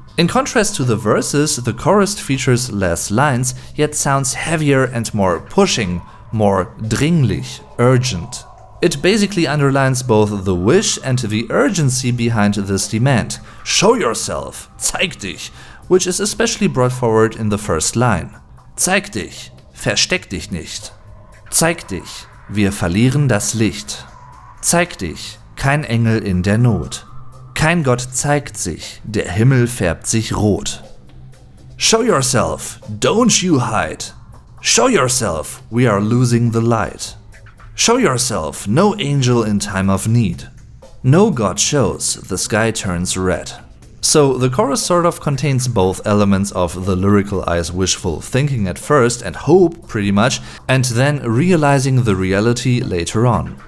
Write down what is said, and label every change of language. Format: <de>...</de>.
<en>In contrast to the verses, the chorus features less lines, yet sounds heavier and more pushing, more dringlich, urgent. It basically underlines both the wish and the urgency behind this demand. Show yourself,</en> <de>zeig dich,</de> <en>which is especially brought forward in the first line.</en> <de>Zeig dich, versteck dich nicht. Zeig dich, wir verlieren das Licht. Zeig dich, kein Engel in der Not. Kein Gott zeigt sich, der Himmel färbt sich rot.</de> <en>Show yourself, don't you hide. Show yourself, we are losing the light. Show yourself, no angel in time of need. No God shows, the sky turns red. So the chorus sort of contains both elements of the lyrical eye's wishful thinking at first and hope pretty much, and then realizing the reality later on.</en>